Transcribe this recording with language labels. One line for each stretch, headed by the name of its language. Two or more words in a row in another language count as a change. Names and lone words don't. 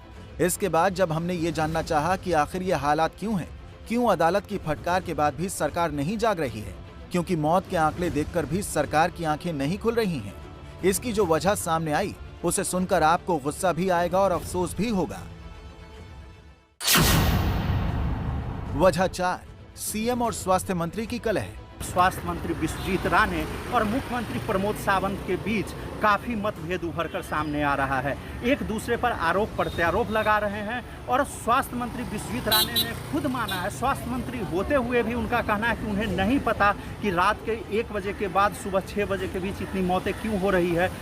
Hindi: इसके बाद जब हमने ये जानना चाहा कि आखिर ये हालात क्यों हैं, क्यों अदालत की फटकार के बाद भी सरकार नहीं जाग रही है, क्योंकि मौत के आंकड़े देखकर भी सरकार की आंखें नहीं खुल रही हैं। इसकी जो वजह सामने आई उसे सुनकर आपको गुस्सा भी आएगा और अफसोस भी होगा। वजह 4, सीएम और स्वास्थ्य मंत्री की कलह। स्वास्थ्य मंत्री विश्वजीत राणे और मुख्यमंत्री प्रमोद सावंत के बीच काफी मतभेद उभर कर सामने आ रहा है। एक दूसरे पर आरोप प्रत्यारोप लगा रहे हैं और स्वास्थ्य मंत्री विश्वजीत राणे ने खुद माना है, स्वास्थ्य मंत्री होते हुए भी उनका कहना है कि उन्हें नहीं पता कि रात के 1 बजे के बाद सुबह 6 बजे के बीच इतनी मौतें क्यों हो रही है।